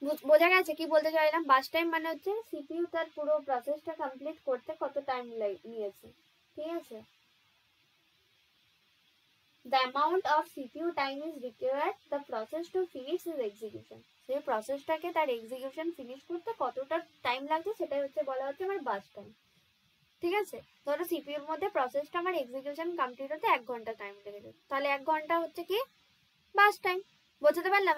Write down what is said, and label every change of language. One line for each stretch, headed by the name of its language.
Bangla: বোঝা গেছে কি বলতে চাইলাম? বাস টাইম মানে হচ্ছে সিপিইউ তার পুরো প্রসেসটা কমপ্লিট করতে কত টাইম নিয়েছে, ঠিক আছে।
English: The amount of CPU time is required the process to finish its execution.
Bangla: সেই প্রসেসটাকে তার এক্সিকিউশন ফিনিশ করতে কতটা টাইম লাগছে সেটাই হচ্ছে বলা হচ্ছে আমার বাস টাইম, ঠিক আছে। ধরো সিপিইউর মধ্যে প্রসেসটা আমার এক্সিকিউশন কমপ্লিট হতে 1 ঘন্টা টাইম লেগেছে, তাহলে 1 ঘন্টা হচ্ছে কি বাস টাইম। বোঝাতে পারলাম?